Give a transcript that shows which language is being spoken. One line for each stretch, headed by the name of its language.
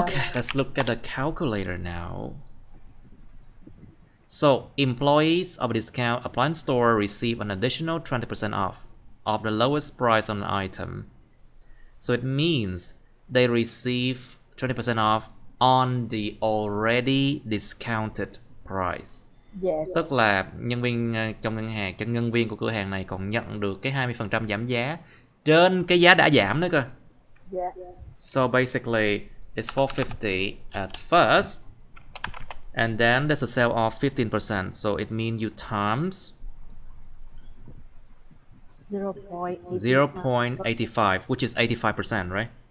English: Okay, let's look at the calculator now. So, employees of a discount appliance store receive an additional 20% off of the lowest price on an item. So it means they receive 20% off on the already discounted price. Yes.
Vietnamese: Tức là nhân viên trong ngân hàng, cho nhân viên của cửa hàng này còn nhận được cái 20% giảm giá trên cái giá đã giảm nữa cơ.
English: Yeah. So basically it's 450 at first, and then there's a sale off 15%. So it means you times 0.85, which is 85%, right?